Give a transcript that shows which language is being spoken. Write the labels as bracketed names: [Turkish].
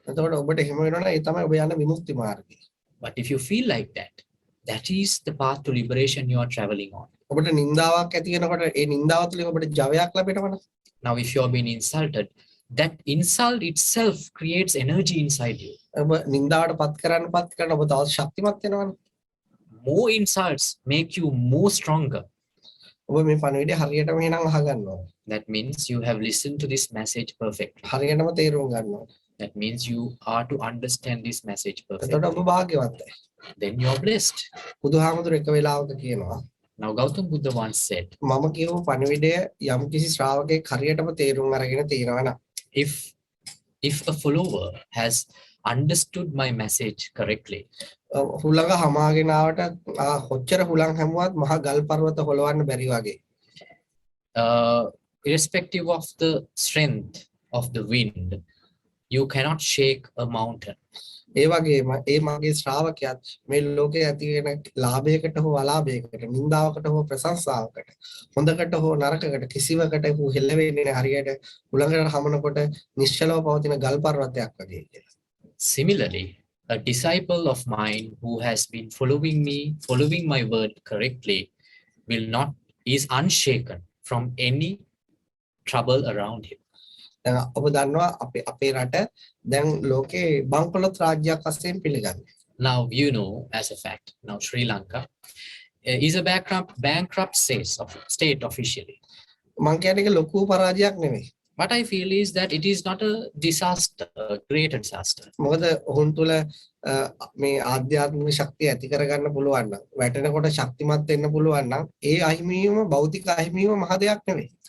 [Sinhala] එතකොට ඔබට හිම වෙනවනේ ඒ තමයි ඔබ යන විමුක්ති මාර්ගය. [English] But if you feel like that, that is the path to liberation you are traveling on. [Sinhala] ඔබට නින්දාවක් ඇති වෙනකොට ඒ නින්දාව තුළින් ඔබට ජවයක් ලැබෙනවනේ. [English] Now, if you are being insulted, that insult itself creates energy inside you. [Sinhala] ඔබ නින්දාවට පත් කරන්න ඔබ තවත් ශක්තිමත් වෙනවනේ. [English] More insults make you more stronger. [Sinhala] ඔබ මේ පණිවිඩය හරියටම එහෙනම් අහගන්න ඕනේ. [English] That means you have listened to this message perfectly. [Sinhala] හරියටම තේරුම් ගන්න ඕනේ. [English] That means you are to understand this message [Sinhala] එතකොට [English] perfectly. [Sinhala] ඔබ භාග්‍යවන්තයි. [English] Then you are blessed. [Sinhala] බුදුහාමුදුර එක වෙලාවක කියනවා [English] Now, Gautam Buddha once said, [Sinhala] මම කියපු පණිවිඩය යම් කිසි ශ්‍රාවකෙක් හරියටම තේරුම් අරගෙන තියෙනවා නම් [English] if a follower has understood my message correctly, [Sinhala] හුළඟ හමාගෙන ආවට කොච්චර හුළං හැමුවත් මහා ගල් පර්වත හොලවන්න බැරි වගේ. [English] Irrespective of the strength of the wind, you cannot shake a mountain. [Sinhala] ඒ වගේම ඒ මගේ ශ්‍රාවකයාත් මේ ලෝකයේ ඇති වෙන ලාභයකට හෝ අලාභයකට, නින්දාවකට හෝ ප්‍රශංසාවකට, හොඳකට හෝ නරකකට කිසිවකට හෝ හෙල්ලෙන්නේ නැහැ හරියට හුළඟට හමනකොට නිශ්චලව පවතින ගල් පර්වතයක් වගේ කියලා. [English] Similarly, a disciple of mine who has been following my word correctly is unshaken from any trouble around him. [Sinhala] දැන් ඔබ දන්නවා අපේ රට දැන් ලෝකේ බංකොලොත් රාජ්‍යයක් වශයෙන් පිළිගන්නේ. [English] Now you know as a fact, now Sri Lanka is a bankrupt state officially. [Sinhala] මං කියන්නේ ඒක ලොකු පරාජයක් නෙමෙයි. [English] What I feel is that it is not a disaster, a great disaster. [Sinhala] මොකද ඔවුන් තුළ මේ ආධ්‍යාත්මික ශක්තිය ඇති කරගන්න පුළුවන් නම් වැටෙනකොට ශක්තිමත් වෙන්න පුළුවන් නම් ඒ අහිමිවීම භෞතික අහිමිවීම මහ දෙයක් නෙමෙයි.